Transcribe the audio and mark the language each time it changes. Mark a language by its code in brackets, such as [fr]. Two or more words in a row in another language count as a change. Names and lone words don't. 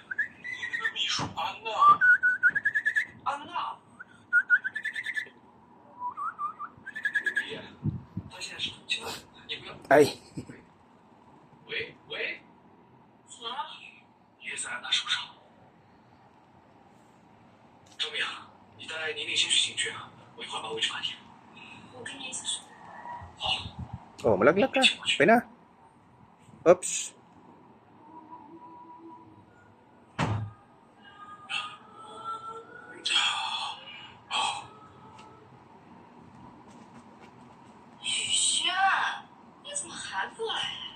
[zh] 你那个秘书安娜，安娜，爷爷，他现在是怎么的？你不要。 Ay. 喂喂，怎么了？爷在安娜手上。周明，你带宁宁先去警局啊，我一会儿把位置发给你。我跟你一起去。好。 [tl] Oh, malaglag ka. Okay na. [en] Oops. [zh] 雨轩，你怎么还不来呀？